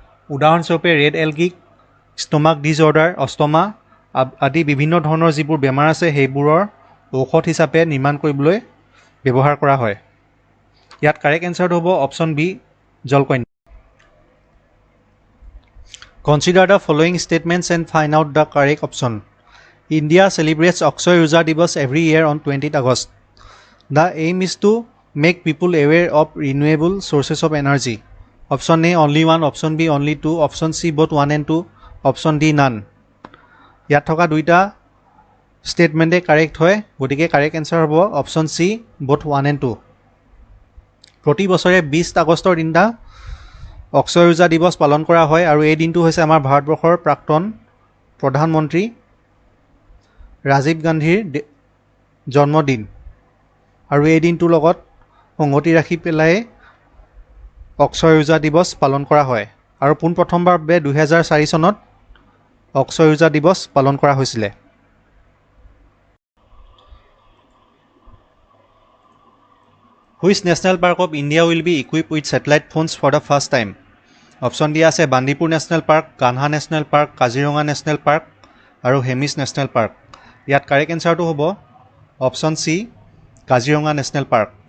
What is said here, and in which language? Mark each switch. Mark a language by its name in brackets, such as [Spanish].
[Assamese] উদাহৰণস্বৰূপে red এলগিক stomach disorder, অষ্টমা আদি বিভিন্ন ধৰণৰ যিবোৰ বেমাৰ আছে সেইবোৰৰ ঔষধ হিচাপে নিৰ্মাণ কৰিবলৈ ব্যৱহাৰ কৰা হয়। ইয়াত কাৰেক্ট এনচাৰটো হ'ব option B জলকন্যা। [English] Consider the following statements and find out the correct option. India celebrates Akshay Urja Divas every year on 20th August. The aim is to make people aware of renewable sources of energy. Option A only 1, option B only 2, option C both 1 and 2, option D none. [Assamese] ইয়াত থকা দুইটা ষ্টেটমেণ্টে correct হয়, গতিকে correct answer হ'ব option C [English] both 1 and 2. [Assamese] প্ৰতি বছৰে 20 আগষ্টৰ দিনা অক্ষয় উৰ্জা দিৱস পালন কৰা হয় আৰু এই দিনটো হৈছে আমাৰ ভাৰতবৰ্ষৰ প্ৰাক্তন প্ৰধানমন্ত্ৰী ৰাজীৱ গান্ধীৰ জন্মদিন আৰু এই দিনটোৰ লগত সংগতি ৰাখি পেলাই অক্ষয় উৰ্জা দিৱস পালন কৰা হয় আৰু পোনপ্ৰথমবাৰ বাবে 2004 চনত অক্ষয় উৰ্জা দিৱস পালন কৰা হৈছিলে। [English] Which national park of India will be equipped with satellite phones for the first time? [Assamese] Option দিয়া আছে Bandipur national park, Kanha national park, Kaziranga national park আৰু হেমিছ নেশ্যনেল পাৰ্ক। ইয়াত কাৰেক্ট এনচাৰটো হ'ব option C Kaziranga national park.